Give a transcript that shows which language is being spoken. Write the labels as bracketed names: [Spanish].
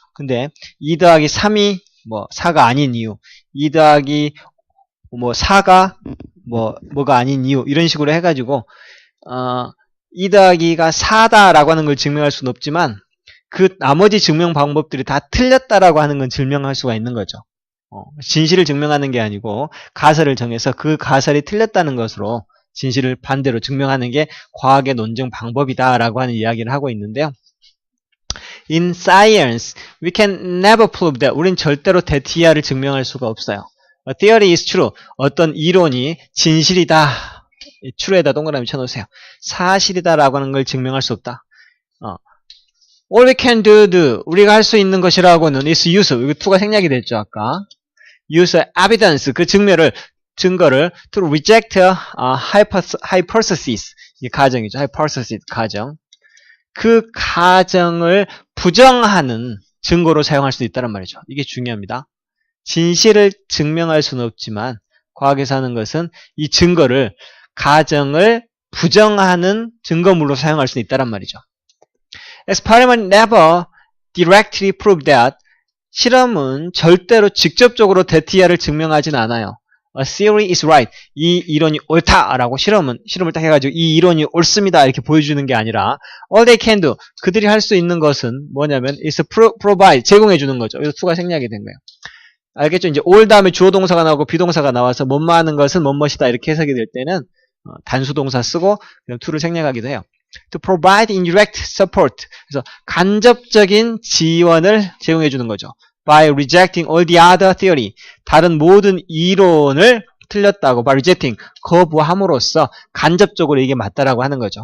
[Korean] 근데 2 더하기 3이 4가 아닌 이유, 2 더하기 4가 뭐가 아닌 이유, 이런 식으로 해가지고 2 더하기가 4다라고 하는 걸 증명할 수는 없지만 그 나머지 증명 방법들이 다 틀렸다라고 하는 건 증명할 수가 있는 거죠. 진실을 증명하는 게 아니고 가설을 정해서 그 가설이 틀렸다는 것으로 진실을 반대로 증명하는 게 과학의 논증 방법이다라고 하는 이야기를 하고 있는데요. [English] In science, we can never prove that. [Korean] 우린 절대로 대티아를 증명할 수가 없어요. [English] A theory is true. [Korean] 어떤 이론이 진실이다 true에다 동그라미 쳐놓으세요. 사실이다라고 하는 걸 증명할 수 없다. [English] All we can do, [Korean] 우리가 할 수 있는 것이라고는 [English] is use, [Korean] 이거 to가 생략이 됐죠 아까. [English] use evidence, [Korean] 그 증거를 [English] to reject hypothesis, [Korean] 이 가정이죠. hypothesis 가정. 그 가정을 부정하는 증거로 사용할 수 있다는 말이죠. 이게 중요합니다. 진실을 증명할 수는 없지만 과학에서 하는 것은 이 증거를 가정을 부정하는 증거물로 사용할 수 있다는 말이죠. [English] Experiment never directly prove that. [Korean] 실험은 절대로 직접적으로 대티아를 증명하진 않아요. [English] A theory is right. [Korean] 이 이론이 옳다라고 실험을 딱 해가지고 이 이론이 옳습니다 이렇게 보여주는 게 아니라 [English] all they can do. [Korean] 그들이 할 수 있는 것은 뭐냐면 [English] is provide. [Korean] 제공해주는 거죠. 그래서 to가 생략이 된 거예요. 알겠죠? 이제 all 다음에 주어 동사가 나오고 비동사가 나와서 뭐뭐 하는 것은 뭐뭐이다 이렇게 해석이 될 때는 단수 동사 쓰고 그냥 to를 생략하기도 해요. [English] To provide indirect support. [Korean] 그래서 간접적인 지원을 제공해 주는 거죠. [English] By rejecting all the other theory. [Korean] 다른 모든 이론을 틀렸다고 [English] by rejecting [Korean] 거부함으로써 간접적으로 이게 맞다라고 하는 거죠.